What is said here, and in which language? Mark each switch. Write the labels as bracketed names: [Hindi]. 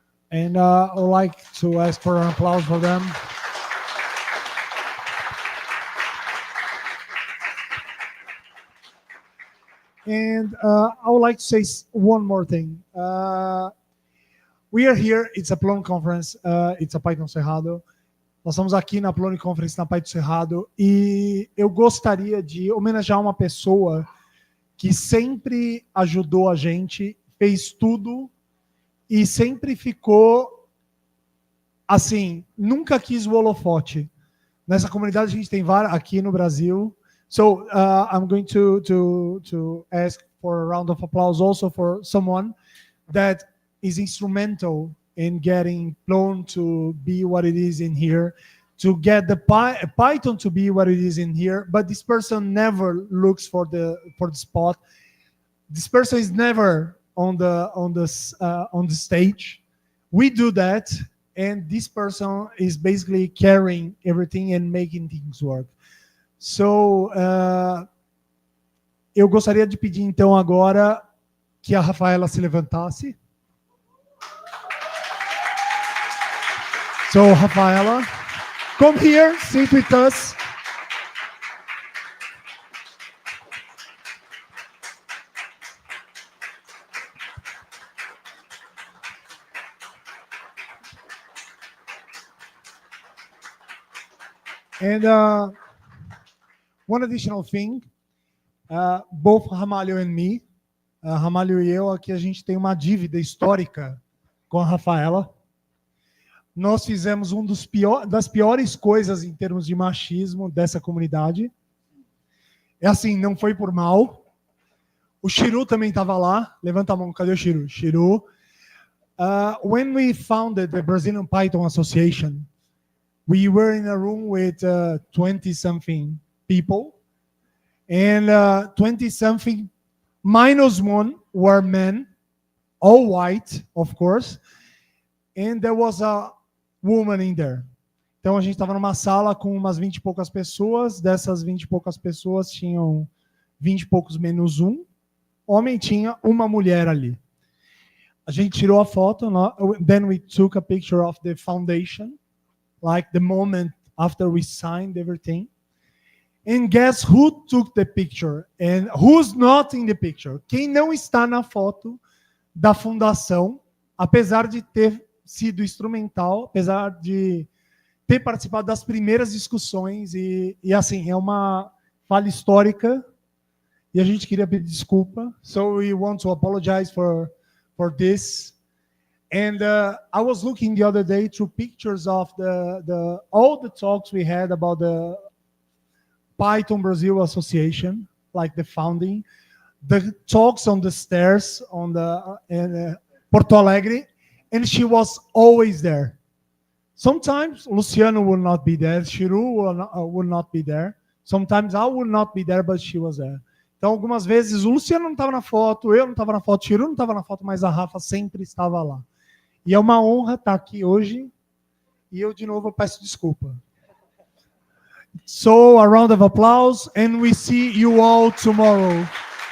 [English] And I would like to ask for an applause for them. And I would like to say one more thing. We are here, it's a Plone Conference, it's a Python Cerrado. [Portuguese] Nós estamos aqui na Plone Conference, na Python Cerrado, e eu gostaria de homenagear uma pessoa que sempre ajudou a gente, fez tudo e sempre ficou assim, nunca quis o holofote. Nessa comunidade a gente tem várias aqui no Brasil. [English] So I'm going to ask for a round of applause also for someone that is instrumental in getting Plone to be what it is in here, to get the Python to be what it is in here. But this person never looks for the spot. This person is never on the stage. We do that, and this person is basically carrying everything and making things work. [Portuguese] So, eu gostaria de pedir então agora que a Rafaela se levantasse. [English] So, Rafaela, come here, sit with us. And one additional thing, both Ramalho and me, [Portuguese] Ramalho e eu, aqui a gente tem uma dívida histórica com a Rafaela. Nós fizemos das piores coisas em termos de machismo dessa comunidade. É assim, não foi por mal. O Chiru também estava lá. Levanta a mão, cadê o Chiru? Chiru. [English] When we founded the Brazilian Python Association, we were in a room with 20-something people, and 20-something minus one were men, all white, of course, and there was a woman in there. [Portuguese] Então a gente estava numa sala com umas 20 e poucas pessoas, dessas 20 e poucas pessoas tinham 20 e poucos menos um, homem, tinha uma mulher ali. A gente tirou a foto, [English] then we took a picture of the foundation, like the moment after we signed everything. And guess who took the picture? And who's not in the picture? [Portuguese] Quem não está na foto da fundação, apesar de ter sido instrumental, apesar de ter participado das primeiras discussões, e assim, é uma falha histórica, e a gente queria pedir desculpa. [English] So we want to apologize for this. And I was looking the other day through pictures of all the talks we had about Python Brazil Association, like the founding, the talks on the stairs on the in Porto Alegre, and she was always there. Sometimes Luciano will not be there, Chiru will not be there. Sometimes I will not be there, but she was there. [Portuguese] Então, algumas vezes o Luciano não estava na foto, eu não estava na foto, o Chiru não estava na foto, mas a Rafa sempre estava lá. E é uma honra estar aqui hoje. E eu, de novo, peço desculpa. [English] So, a round of applause, and we see you all tomorrow.